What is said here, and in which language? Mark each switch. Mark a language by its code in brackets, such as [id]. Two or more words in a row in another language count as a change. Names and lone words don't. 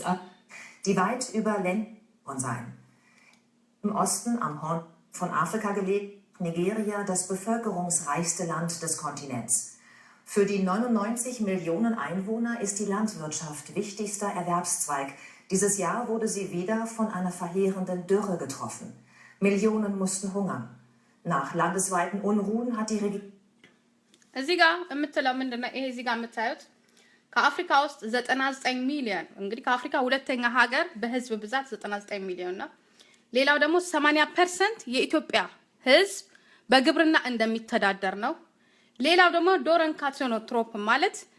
[de] die weit über Länder sein. Im Osten am Horn von Afrika gelegen, Nigeria das bevölkerungsreichste Land des Kontinents. Für die 99 Millionen Einwohner ist die Landwirtschaft wichtigster Erwerbszweig. Dieses Jahr wurde sie wieder von einer verheerenden Dürre getroffen. Millionen mussten hungern. Nach landesweiten Unruhen hat die Regierung [am] እዚህ ጋር የምትለው ምንድነው? ይሄ እዚህ ጋር የምታዩት ከአፍሪካ ውስጥ 99 ሚሊዮን እንግዲህ ከአፍሪካ ሁለተኛ ሀገር በህዝብ ብዛት 99 ሚሊዮን ነው። ሌላው ደግሞ 80% የኢትዮጵያ ህዝብ በግብርና እንደሚተዳደር ነው። ሌላው ደግሞ ዶረን ካትኖትሮፕ ማለት